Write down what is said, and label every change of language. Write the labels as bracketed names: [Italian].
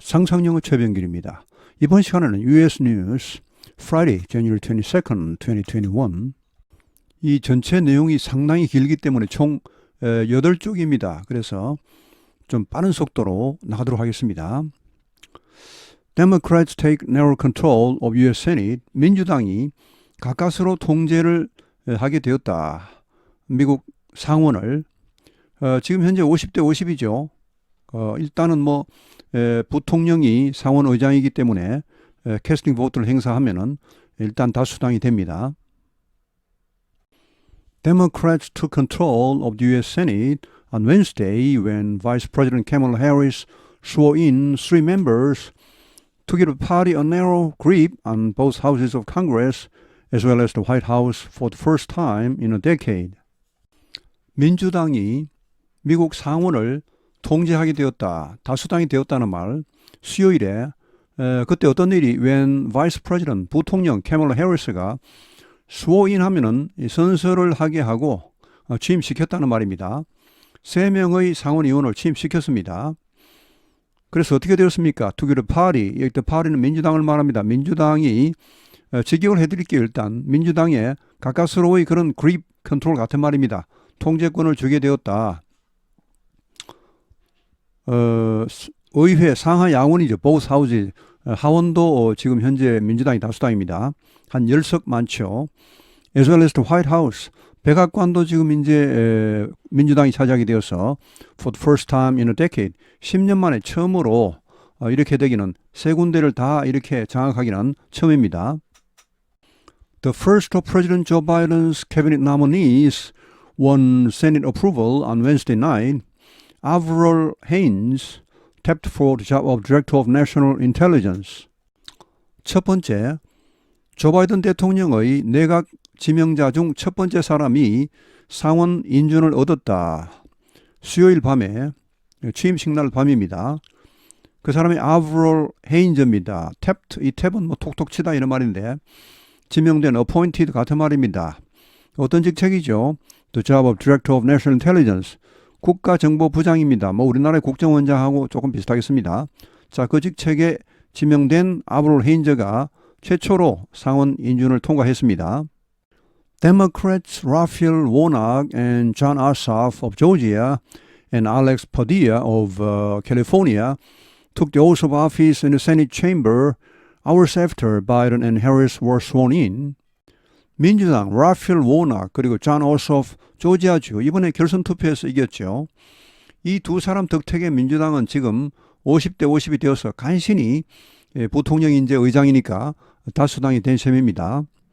[Korean] 상상영어 최병길입니다. 이번 시간에는 [English] US News Friday, January 22nd, 2021 [Korean] 이 전체 내용이 상당히 길기 때문에 총 8쪽입니다. 그래서 좀 빠른 속도로 나가도록 하겠습니다. [English] Democrats take narrow control of US Senate. [Korean] 민주당이 가까스로 통제를 하게 되었다. 미국 상원을 지금 현재 50대 50이죠. 일단은 부통령이 상원 의장이기 때문에 캐스팅 보트를 행사하면은 일단 다수당이 됩니다. [English] Democrats took control of the U.S. Senate on Wednesday when Vice President Kamala Harris swore in three members to give the party a narrow grip on both houses of Congress as well as the White House for the first time in a decade. [Korean] 민주당이 미국 상원을 통제하게 되었다. 다수당이 되었다는 말. 수요일에 그때 어떤 일이 [English] when Vice President [Korean] 부통령 캐멀라 해리스가 스워인 하면은 선서를 하게 하고 취임시켰다는 말입니다. 3명의 상원 의원을 취임시켰습니다. 그래서 어떻게 되었습니까? [English] To give the party. [Korean] 여기 [English] the party [Korean] 는 민주당을 말합니다. 민주당이 직역을 해드릴게요. 일단 민주당의 가까스로의 그런 그립 컨트롤 같은 말입니다. 통제권을 주게 되었다. 의회 상하 양원이죠. [English] both houses. [Korean] 하원도 지금 현재 민주당이 다수당입니다. 한 10석 많죠. [English] as well as the White House. [Korean] 백악관도 지금 이제 민주당이 차지하게 되어서 [English] for the first time in a decade. [Korean] 10년 만에 처음으로 이렇게 되기는 세 군데를 다 이렇게 장악하기는 처음입니다. [English] The first of President Joe Biden's cabinet nominees won Senate approval on Wednesday night. Avril Haines tapped for the job of Director of National Intelligence. [Korean] 첫 번째, 조 바이든 대통령의 내각 지명자 중 첫 번째 사람이 상원 인준을 얻었다. 수요일 밤에 취임식 날 밤입니다. 그 사람이 Avril Haines입니다. tapped, 이 탭은 톡톡 치다 이런 말인데 지명된 appointed 같은 말입니다. 어떤 직책이죠? [English] The job of Director of National Intelligence. [Korean] 국가정보부장입니다. 우리나라의 국정원장하고 조금 비슷하겠습니다. 자, 그 직책에 지명된 아브롤 헤인저가 최초로 상원 인준을 통과했습니다. [English] Democrats Raphael Warnock and Jon Ossoff of Georgia and Alex Padilla of California took the oath of office in the Senate chamber hours after Biden and Harris were sworn in. [Korean] 민주당 라필 워낙 그리고 존 오소프 조지아주 이번에 결선 투표에서 이겼죠. 이 두 사람 덕택에 민주당은 지금 50대 50이 되어서 간신히 부통령이 이제 의장이니까 다수당이 된 셈입니다.